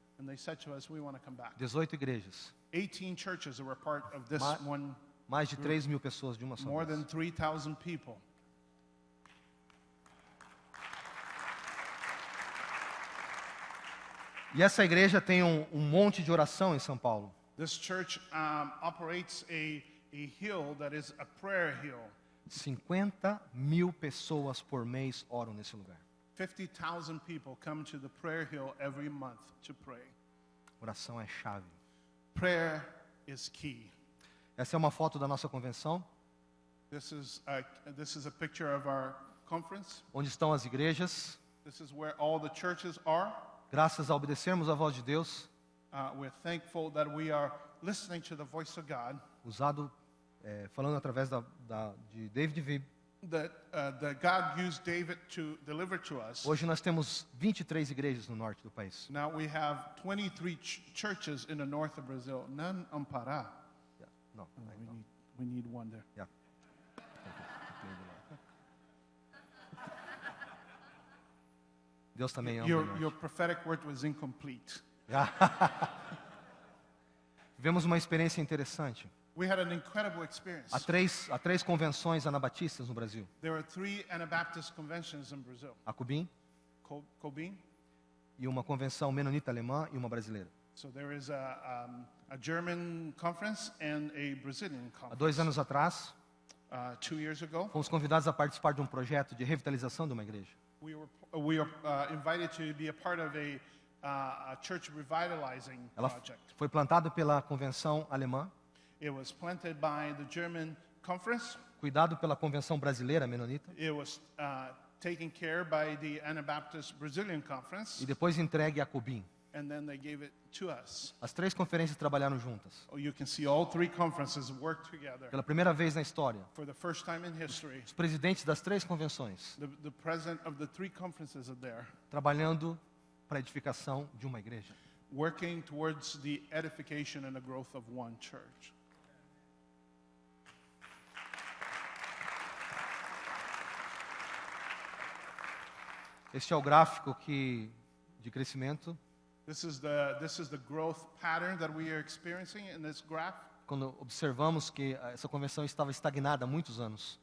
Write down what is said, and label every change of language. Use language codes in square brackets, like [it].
[en] And they said to us, we want to come back. [pt] 18 igrejas, [en] 18 churches that were part of this Ma- one, [pt] mais de 3 mil pessoas de uma só [en] more [pt] vez. [en] than 3,000 people. [pt] E essa igreja tem um monte de oração em São Paulo. [en] This church operates a hill that is a prayer hill. [pt] 50 mil pessoas por mês oram nesse lugar. [en] 50,000 people come to the prayer hill every month to pray. [pt] Oração é chave. [en] Prayer is key. [pt] Essa é uma foto da nossa convenção, [en] This is a picture of our conference. [pt] onde estão as igrejas. [en] This is where all the churches are. [pt] Graças a obedecermos a voz de Deus, [en] We're thankful that we are listening to the voice of God. [pt] usado, falando através de David Vibb. [en] That God used David to deliver to us. [pt] Hoje nós temos 23 igrejas no norte do país. [en] Now we have 23 churches in the north of Brazil. None on Pará. Yeah. [pt] Não, [en] We need one there. yeah. [pt] Deus também ama o [en] Your [pt] norte. [en] prophetic word was incomplete. [pt] Tivemos uma experiência interessante. [en] We had an incredible experience. [pt] Há três convenções anabatistas no Brasil. [en] There were 3 Anabaptist conventions in Brazil. [pt] A Cubim, [en] Cobin. [pt] e uma convenção menonita alemã e uma brasileira. [en] So there is a German conference and a Brazilian [pt] Há 2 [en] conference. [pt] anos atrás, [en] 2 years ago, [pt] fomos convidados a participar de um projeto de revitalização de uma igreja. [en] we were invited to be a part of a church revitalizing [pt] Ela [en] project. [pt] foi plantada pela convenção alemã, [en] It was planted by the German conference. [pt] cuidado pela convenção brasileira menonita [en] It was taken care by the Anabaptist Brazilian conference, [pt] e depois entregue à Cubim. [en] and then they gave it to us. [pt] As 3 conferências trabalharam juntas. [en] You can see all 3 conferences work together. [pt] Pela primeira vez na história, [en] For the first time in history, [pt] os presidentes das 3 convenções [en] the president of the 3 conferences are there, [pt] trabalhando para a edificação de uma igreja. [en] working towards the edification and the growth of one church. [pt] Este é o gráfico de crescimento. [en] This is the growth pattern that we are experiencing in this graph. [pt] Quando observamos que essa convenção estava estagnada há muitos anos.